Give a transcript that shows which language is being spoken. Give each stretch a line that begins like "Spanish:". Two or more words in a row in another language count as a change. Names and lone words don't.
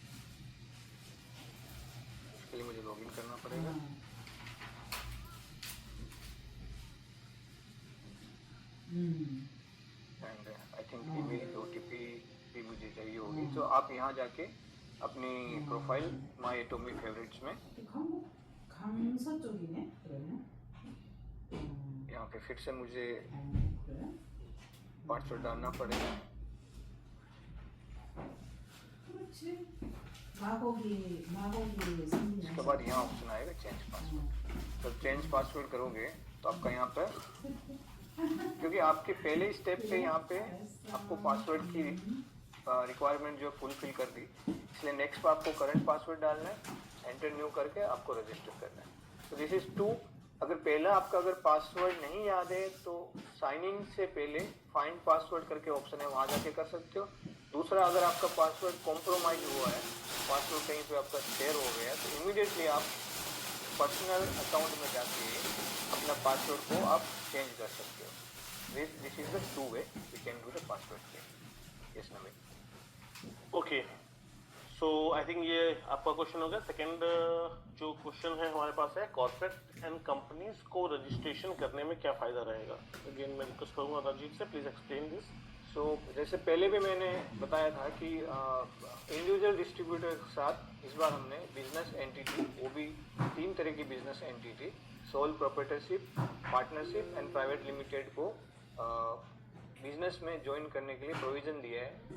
Hindi: इसके लिए मुझे लॉगिन करना पड़ेगा।
English: and I think email OTP
Hindi: भी मुझे चाहिए होगी। तो आप यहाँ जाके अपनी प्रोफाइल
English: my atomic favourites
Hindi: में
Korean: 강서 쪽이네 그러면.
Hindi: यहाँ पे फिर से मुझे पासवर्ड डालना पड़ेगा।
Korean: 그렇지. 마곡이 생기네.
Hindi: उसके बाद यहाँ ऑप्शन आएगा
English: change password.
Hindi: तो
English: change password
Hindi: करोगे तो आपका यहाँ पर क्योंकि आपके पहले स्टेप पे यहाँ पे आपको पासवर्ड की रिक्वायरमेंट जो फुलफिल कर दी, इसलिए नेक्स्ट पे आपको
English: current password
Hindi: डालना है,
English: enter new
Hindi: करके आपको रजिस्टर करना है।
English: तो this is 2.
Hindi: अगर पहला आपका अगर पासवर्ड नहीं याद है तो
English: sign in
Hindi: से पहले
English: find password
Hindi: करके ऑप्शन है, वहाँ जाके कर सकते हो। दूसरा, अगर आपका पासवर्ड कॉम्प्रोमाइज हुआ है, पासवर्ड कहीं पे आपका शेयर हो गया है, तो इमीडिएटली आप
English: personal account
Hindi: में जाके अपना पासवर्ड को आप चेंज कर सकते हो।
English: This is the 2 way we can do the password change. Yes Naveen. okay, so I think
Hindi: ये आपका क्वेश्चन हो गया। सेकंड जो क्वेश्चन है हमारे पास है,
English: corporate and companies
Hindi: को रजिस्ट्रेशन करने में क्या फ़ायदा रहेगा। अगेन मैं रिक्वेस्ट करूँगा राजीव से,
English: please explain this.
Hindi: सो जैसे पहले भी मैंने बताया था कि
English: individual distributor
Hindi: के साथ इस बार हमने
English: business entity,
Hindi: वो भी 3 तरह की
English: business entity, sole proprietorship, partnership and private limited
Hindi: को बिजनेस में ज्वाइन करने के लिए प्रोविज़न दिया है।